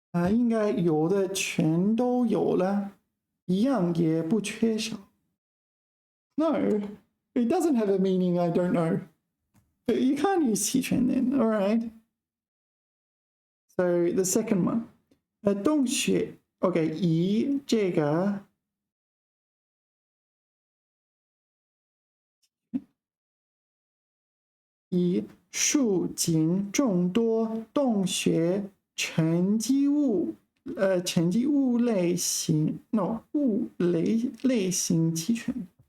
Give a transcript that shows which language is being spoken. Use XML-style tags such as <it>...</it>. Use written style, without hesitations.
<zh>应该有的全都有了，一样也不缺少。</zh> <en>No, it doesn't have a meaning I don't know. But you can't use 齐全 then, all right? So the second one.</en> <zh>洞穴 OK, 以这个以树井众多洞穴沉积物类型 no 物类型齐全。</zh>